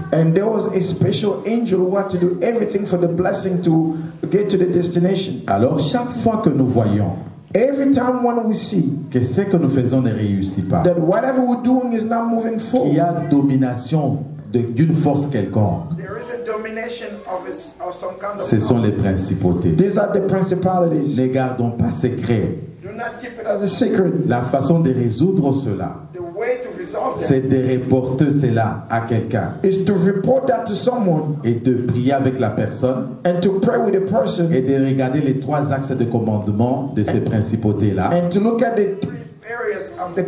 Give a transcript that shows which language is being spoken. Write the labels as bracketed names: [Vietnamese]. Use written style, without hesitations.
[English] And there was a special angel who had to do everything for the blessing to get to the destination. [French] Alors chaque fois que nous voyons [English] Every time when we see [French] que ce que nous faisons ne réussit pas, [English] that whatever we're doing is not moving [French] il [English] forward, [French] y a domination d'une force quelconque. [English] there is a domination of some kind of [French] Ce sont les principautés. [English] These are the principalities. [French] Ne gardons pas secret. [English] Do not keep it as a secret. [French] La façon de résoudre cela, [English] The way to resolve that [French] c'est de reporter cela à quelqu'un [English] is to report that to someone [French] et de prier avec la personne [English] and to pray with the person [French] et de regarder les 3 axes de commandement de ces principautés-là, [English] and to look at the 3 areas of the